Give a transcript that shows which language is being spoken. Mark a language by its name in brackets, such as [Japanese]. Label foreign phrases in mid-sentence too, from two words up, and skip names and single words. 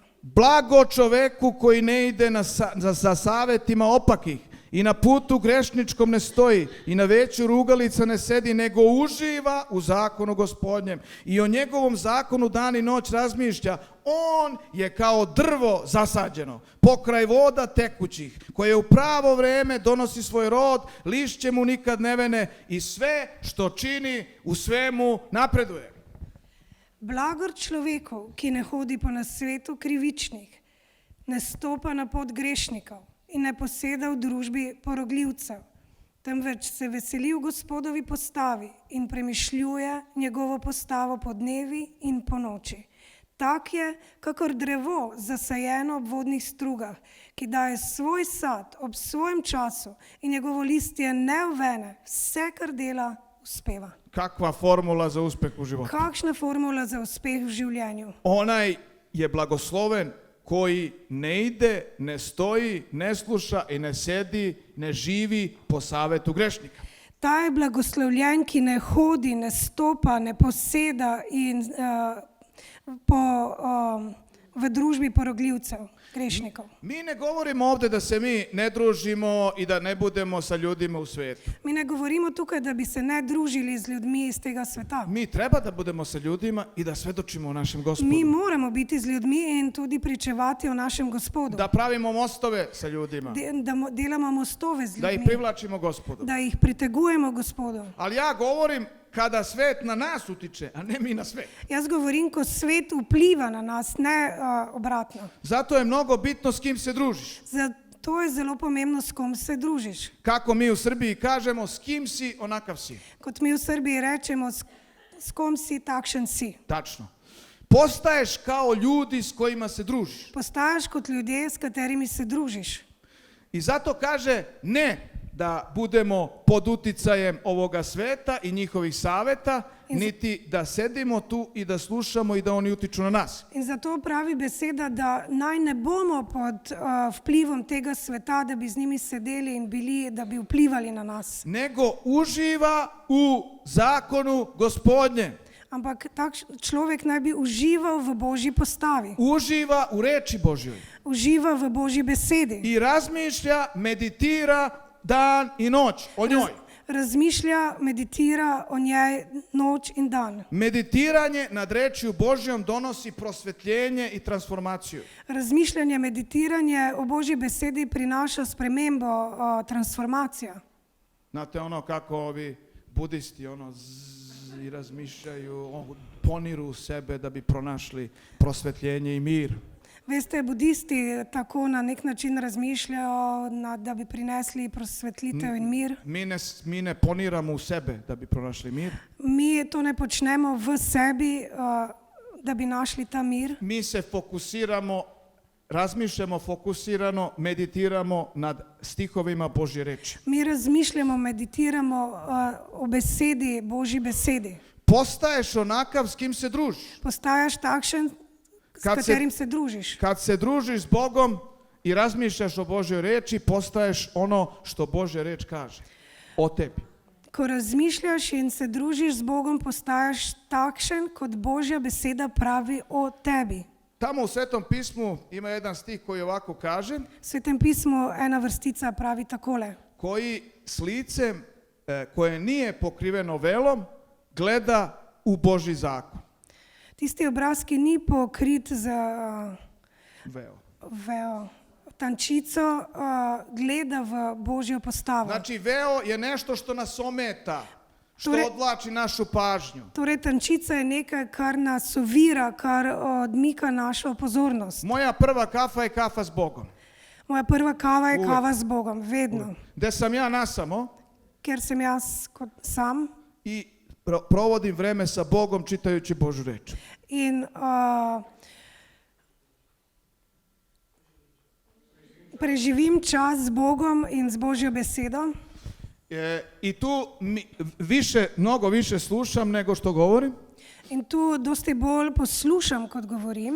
[Serbian] Blago čoveku koji ne ide za savjetima opakih i na putu grešničkom ne stoji i na veću rugalica ne sedi, nego uživa u zakonu Gospodnjem i o njegovom zakonu dan i noć razmišlja. On je kao drvo zasađeno pokraj voda tekućih, koje u pravo vreme donosi svoj rod, lišće mu nikad ne vene i sve što čini u svemu napreduje. [Slovenian] Blagor človeku, ki ne hodi po nasvetu krivičnih, ne stopa na pot grešnikov in ne poseda v družbi porogljivcev, temveč se veseli v Gospodovi postavi in premišljuje njegovo postavo po dnevi in po noči. Tak je, kakor drevo zasajeno ob vodnih strugah, ki daje svoj sad ob svojem času in njegovo listje ne uvene, vse, kar dela, uspeva. [Serbian] Kakva formula za uspeh u životu? [Slovenian] Kakšna formula za uspeh v življenju? [Serbian] Onaj je blagosloven koji ne ide, ne stoji, ne sluša i ne sedi, ne živi po savetu grešnika. [Slovenian] Ta je blagoslovljen, ki ne hodi, ne stopa, ne poseda in v družbi porogljivcev, grešnikov. [Serbian] Mi ne govorimo ovdje da se mi ne družimo i da ne budemo sa ljudima u svijetu. [Slovenian] Mi ne govorimo tukaj, da bi se ne družili z ljudmi iz tega sveta. [Serbian] Mi treba da budemo sa ljudima i da svedočimo o našem Gospodu. [Slovenian] Mi moramo biti z ljudmi in tudi pričevati o našem Gospodu. [Serbian] Da pravimo mostove sa ljudima. [Slovenian] Da delamo mostove z [Serbian] Da ih [Slovenian] ljudmi. [Serbian] privlačimo Gospodu. [Slovenian] Da ih pritegujemo Gospodu. [Serbian] Ali ja govorim kada svet na nas utiče, a ne mi na svet. [Slovenian] Jaz govorim, ko svet vpliva na nas, ne obratno. [Serbian] Zato je mnogo bitno s kim se družiš. [Slovenian] Zato je zelo pomembno, s kom se družiš. [Serbian] Kako mi u Srbiji kažemo, s kim si, onakav si. [Slovenian] Kot mi v Srbiji rečemo, s kom si, takšen si. [Serbian] Tačno. Postaješ kao ljudi s kojima se družiš. [Slovenian] Postaješ kot ljudje, s katerimi se družiš. [Serbian] I zato kaže ne da budemo pod uticajem ovoga sveta i njihovih saveta, niti da sedimo tu i da slušamo i da oni utiču na nas. [Slovenian] In zato pravi beseda, da naj ne bomo pod vplivom tega sveta, da bi z njimi sedeli in bili, da bi vplivali na nas. [Serbian] Nego uživa u zakonu Gospodnje. [Slovenian] Ampak tak človek naj bi užival v Božji postavi. [Serbian] Uživa u reči Božjoj. [Slovenian] Uživa v Božji besedi. [Serbian] I razmišlja, meditira dan i noć o njoj. [Slovenian] Razmišlja, meditira o njej noć in dan. [Serbian] Meditiranje nad rečju Božjom donosi prosvetljenje i transformaciju. [Slovenian] Razmišljanje, meditiranje o Božji besedi prinaša spremembo, transformacija. [Serbian] Znate ono kako ovi budisti i razmišljaju, poniru u sebe da bi pronašli prosvetljenje i mir. [Slovenian] Veste, budisti tako na nek način razmišljajo, da bi prinesli prosvetlitev in mir. [Serbian] Mi ne poniramo u sebe da bi pronašli mir. [Slovenian] Mi to ne počnemo v sebi, da bi našli ta mir. [Serbian] Mi se fokusiramo, razmišljamo fokusirano, meditiramo nad stihovima Božje reči. [Slovenian] Mi razmišljamo, meditiramo o besedi, Božji besedi. [Serbian] Postaješ onakav s kim se družiš. [Slovenian] Postaješ takšen, s katerim se družiš. [Serbian] Kad se družiš s Bogom i razmišljaš o Božjoj reči, postaješ ono što Božja reč kaže o tebi. [Slovenian] Ko razmišljaš in se družiš z Bogom, postaješ takšen, kot Božja beseda pravi o tebi. [Serbian] Tamo u Svetom pismu ima jedan stih koji ovako kaže. [Slovenian] V Svetem pismu ena vrstica pravi takole. [Serbian] Koji s licem koje nije pokriveno velom gleda u Božji zakon. [Slovenian] Tisti obraz, ki ni pokrit z veo, tančico, gleda v Božjo postavo. [Serbian] Znači veo je nešto što nas ometa. što [Slovenian] Torej- [Serbian] odvlači našu pažnju. [Slovenian] Torej, tančica je nekaj, kar nas ovira, kar odmika našo pozornost. [Serbian] Moja prva kafa je kafa s Bogom. [Slovenian] Moja prva kava je [Serbian] Uvek. [Slovenian] kava s Bogom, vedno. [Serbian] Gde sam ja nasamo [Slovenian] Ker sem jaz kot sam [Serbian] i provodim vreme sa Bogom čitajući Božju reč. [Slovenian] in preživim čas z Bogom in z Božjo besedo. [Serbian] I tu mnogo više slušam nego što govorim [Slovenian] In tu dosti bolj poslušam, kot govorim,